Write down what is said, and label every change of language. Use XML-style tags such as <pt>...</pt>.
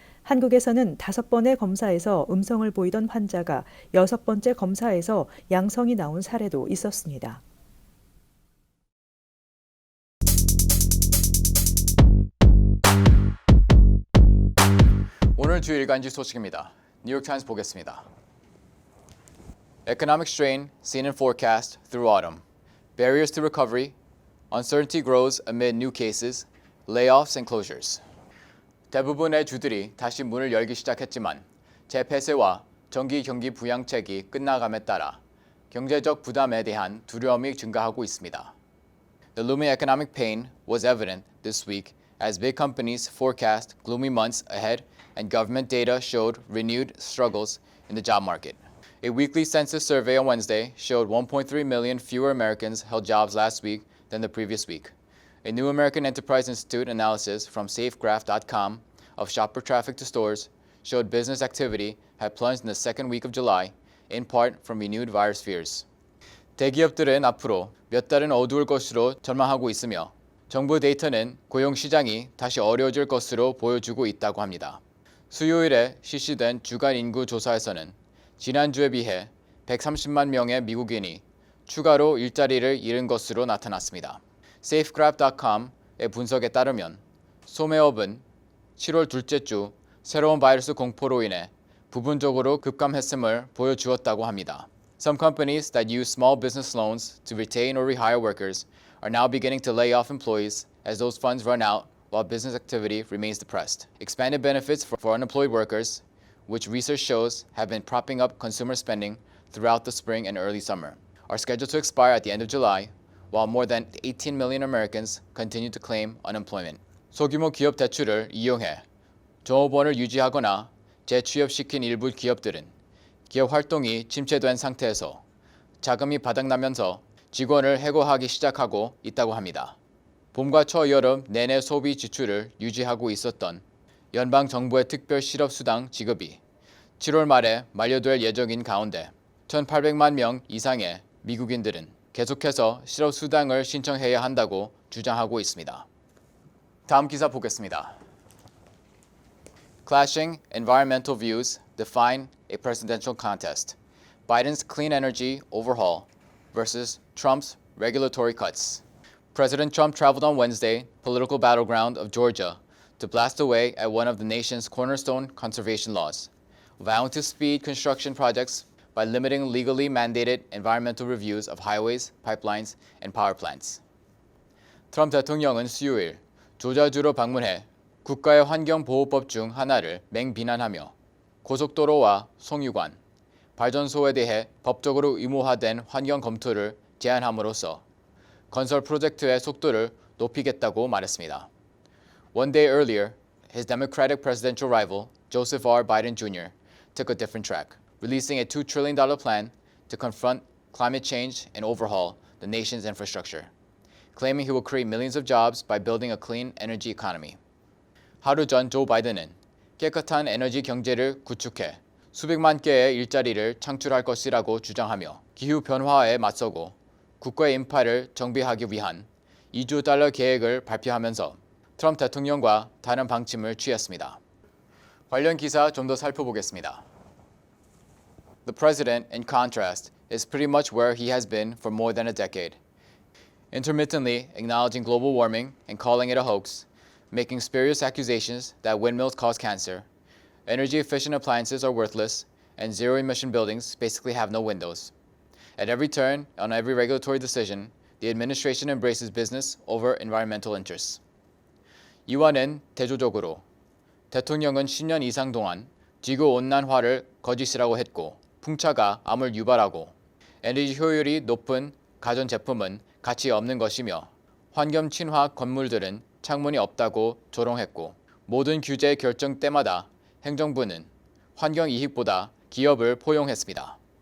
<ko>한국에서는 5번의 검사에서 음성을 보이던 환자가 6번째 검사에서 양성이 나온 사례도 있었습니다. 오늘 주 일간지 소식입니다. 뉴욕타임스 보겠습니다.</ko> <en>Economic strain seen in forecast through autumn. Barriers to recovery. Uncertainty grows amid new cases. Layoffs and closures.</en> <ko>대부분의 주들이 다시 문을 열기 시작했지만 재폐쇄와 정기 경기 부양책이 끝나감에 따라 경제적 부담에 대한 두려움이 증가하고 있습니다.</ko> <en>The looming economic pain was evident this week as big companies forecast gloomy months ahead and government data showed renewed struggles in the job market. A weekly census survey on Wednesday showed 1.3 million fewer Americans held jobs last week than the previous week. A new American Enterprise Institute analysis from Safegraph.com of shopper traffic to stores showed business activity had plunged in the second week of July, in part from renewed virus fears.</en> <ko>대기업들은 앞으로 몇 달은 어두울 것으로 전망하고 있으며 정부 데이터는 고용 시장이 다시 어려워질 것으로 보여주고 있다고 합니다. 수요일에 실시된 주간 인구 조사에서는 지난주에 비해 130만 명의 미국인이 추가로 일자리를 잃은 것으로 나타났습니다. Safegraph.com의 분석에 따르면 소매업은 7월 둘째 주 새로운 바이러스 공포로 인해 부분적으로 급감했음을 보여주었다고 합니다.</ko> <en>Some companies that use small business loans to retain or rehire workers are now beginning to lay off employees as those funds run out while business activity remains depressed. Expanded benefits for unemployed workers, which research shows have been propping up consumer spending throughout the spring and early summer, are scheduled to expire at the end of July, while more than 18 million Americans continue to claim unemployment.</en> <ko>소규모 기업 대출을 이용해 종업원을 유지하거나 재취업시킨 일부 기업들은 기업 활동이 침체된 상태에서 자금이 바닥나면서 직원을 해고하기 시작하고 있다고 합니다. 봄과 초여름 내내 소비 지출을 유지하고 있었던 연방 정부의 특별 실업수당 지급이 7월 말에 만료될 예정인 가운데 1,800만 명 이상의 미국인들은 계속해서 실업수당을 신청해야 한다고 주장하고 있습니다. 다음 기사 보겠습니다.</ko> <en>Clashing environmental views define a presidential contest. Biden's clean energy overhaul versus Trump's regulatory cuts. President Trump traveled on Wednesday, political battleground of Georgia, to blast away at one of the nation's cornerstone conservation laws, vowing to speed construction projects by limiting legally mandated environmental reviews of highways, pipelines, and power plants.</en> <ko>트럼프 대통령은 수요일 조자주로 방문해 국가의 환경보호법 중 하나를 맹비난하며 고속도로와 송유관, 발전소에 대해 법적으로 의무화된 환경 검토를 제안함으로써 건설 프로젝트의 속도를 높이겠다고 말했습니다.</ko> <en>One day earlier, his Democratic presidential rival, Joseph R. Biden Jr., took a different track, releasing a $2 trillion plan to confront climate change and overhaul the nation's infrastructure, claiming he will create millions of jobs by building a clean energy economy.</en> <ko>하루 전 조 바이든은 깨끗한 에너지 경제를 구축해 수백만 개의 일자리를 창출할 것이라고 주장하며 기후 변화에 맞서고 국가의 인파를 정비하기 위한 $2조 계획을 발표하면서 트럼프 대통령과 다른 방침을 취했습니다. 관련 기사 좀 더 살펴보겠습니다.</ko> <en>The president, in contrast, is pretty much where he has been for more than a decade, intermittently acknowledging global warming and calling it a hoax, making spurious accusations that windmills cause cancer, energy-efficient appliances are worthless, and zero-emission buildings basically have no windows. At every turn, on every regulatory decision, the administration embraces business over environmental interests.</en> <ko>이와는 대조적으로 대통령은 10년 이상 동안 지구온난화를 거짓이라고 했고 풍차가 암을 유발하고 에너지 효율이 높은 가전제품은 가치 없는 것이며 환경 친화 건물들은 창문이 없다고 조롱했고 모든 규제 결정 때마다 행정부는 환경 이익보다 기업을 포용했습니다.</ko>